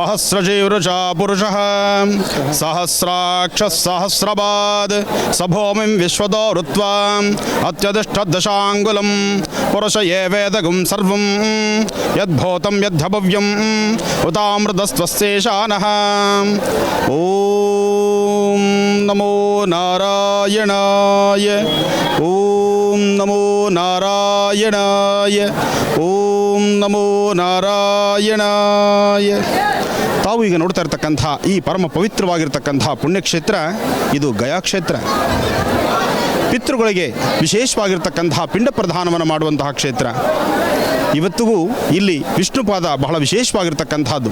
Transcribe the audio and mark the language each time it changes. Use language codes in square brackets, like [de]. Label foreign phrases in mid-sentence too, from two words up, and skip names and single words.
[sa] सहस्रशीर्षा पुरुषः सहस्राक्ष सहस्रपाद सभूमिं विश्वतो ऋत्वा अत्यधिष्ठदशाङ्गुलं पुरुष एवेदगुं सर्वं यद्भूतं यद्धभव्यम् उतामृतस्त्वस्येषानः ॐ नमो नारायणाय ॐ नमो नारायणाय ॐ नमो नारायणाय. [kn] ತಾವು ಈಗ ನೋಡ್ತಾ ಇರ್ತಕ್ಕಂಥ ಈ ಪರಮ ಪವಿತ್ರವಾಗಿರ್ತಕ್ಕಂಥ ಪುಣ್ಯಕ್ಷೇತ್ರ ಇದು ಗಯಾ ಕ್ಷೇತ್ರ. ಪಿತೃಗಳಿಗೆ ವಿಶೇಷವಾಗಿರ್ತಕ್ಕಂಥ ಪಿಂಡ ಪ್ರದಾನವನ್ನು ಮಾಡುವಂತಹ ಕ್ಷೇತ್ರ. ಇವತ್ತಿಗೂ ಇಲ್ಲಿ ವಿಷ್ಣುಪಾದ ಬಹಳ ವಿಶೇಷವಾಗಿರ್ತಕ್ಕಂಥದ್ದು.